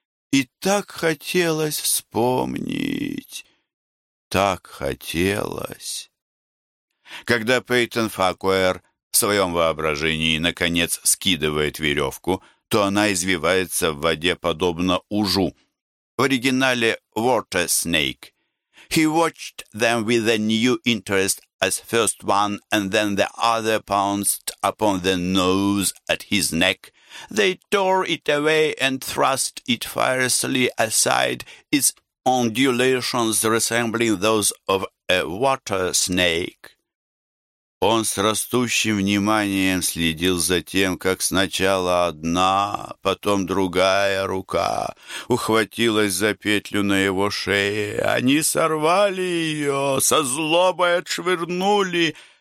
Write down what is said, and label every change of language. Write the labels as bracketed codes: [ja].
[ru] И так хотелось вспомнить, так хотелось. Когда Пейтон Факуэр в своем воображении, наконец, скидывает веревку, то она извивается в воде, подобно ужу. В оригинале [en] «Water Snake». «He watched them with a new interest as first one and then the other pounced upon the nose at his neck. They tore it away and thrust it fiercely aside, its undulations resembling those of a water snake». [ru] Он с растущим вниманием следил за тем, как сначала одна, потом другая рука ухватилась за петлю на его шее. Они сорвали ее, со злобой отшвырнули.